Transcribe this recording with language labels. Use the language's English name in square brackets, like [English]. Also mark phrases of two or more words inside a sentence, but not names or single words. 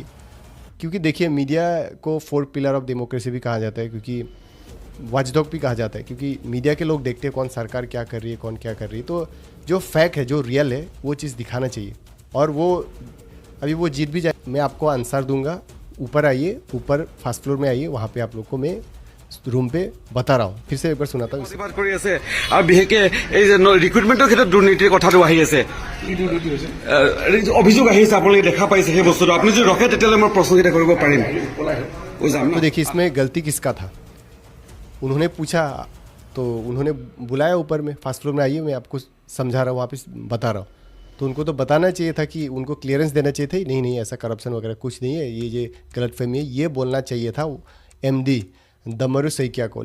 [Hindi] क्योंकि देखिए मीडिया को 4 [English] pillar of democracy [Hindi] भी कहा जाता है, क्योंकि वॉचडॉग भी कहा जाता है, क्योंकि मीडिया के लोग देखते हैं कौन सरकार क्या कर रही है, कौन क्या कर रही है। तो जो फैक्ट है, जो रियल है, वो चीज़ दिखाना चाहिए। और वो अभी वो जीत भी जाए, मैं आपको आंसर दूंगा। ऊपर आइए, ऊपर [English] first floor [Hindi] में आइए, वहाँ पे आप लोग को मैं रूम पे बता रहा हूँ। फिर से एक बार सुनाता हूँ। [Assamese] প্ৰতিবাদ কৰি আছে আৰু বিশেষকৈ এই যে ৰিক্ৰুটমেণ্টৰ ক্ষেত্ৰত দুৰ্নীতিৰ কথাটো আহি আছে, অভিযোগ আহিছে, আপোনালোকে দেখা পাইছে সেই বস্তুটো। আপুনি যদি ৰখে তেতিয়াহ'লে মই প্ৰশ্নকেইটা কৰিব পাৰিম। [Hindi] तो देखिए इसमें गलती किसका था। उन्होंने पूछा तो उन्होंने बुलाया ऊपर में, [English] first floor [Hindi] में आइए, मैं आपको समझा रहा हूँ, वहाँ पे बता रहा हूँ। तो उनको तो बताना चाहिए था कि उनको क्लियरेंस देना चाहिए था, नहीं नहीं ऐसा करप्शन वगैरह कुछ नहीं है, ये गलतफहमी है, ये बोलना चाहिए था MD दमरू सैकिया को।